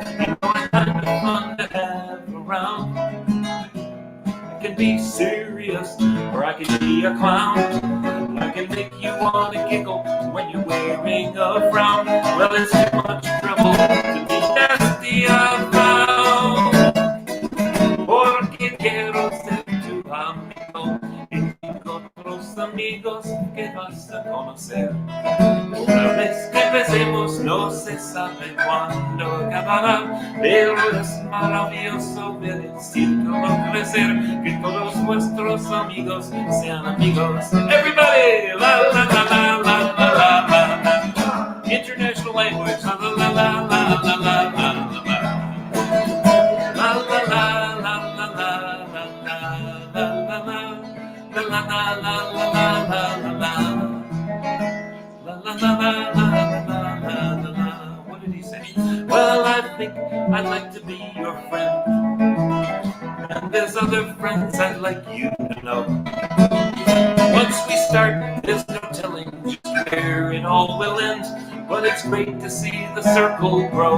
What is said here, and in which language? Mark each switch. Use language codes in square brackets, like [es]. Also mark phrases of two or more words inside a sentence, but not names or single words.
[en] It's kind of fun to have around. I can be serious, or I can be a clown. I can make you want to giggle when you're wearing a frown. Well, it's too much trouble to be nasty about. [es] Porque quiero ser tu amigo. If amigos que vas a conocer. Una vez que empecemos no se sabe cuándo acabará, pero es maravilloso ver el círculo crecer, que todos vuestros amigos sean amigos. [en] Everybody! La la la la la la la la. International language. La la la la la la la la la. La la la la la la la la la la la. La la la la la la la la la. La la la la la la la la. What did he say? Well, I think I'd like to be your friend, and there's other friends I'd like you to know. Once we start, there's no telling just where it all will end, but it's great to see the circle grow.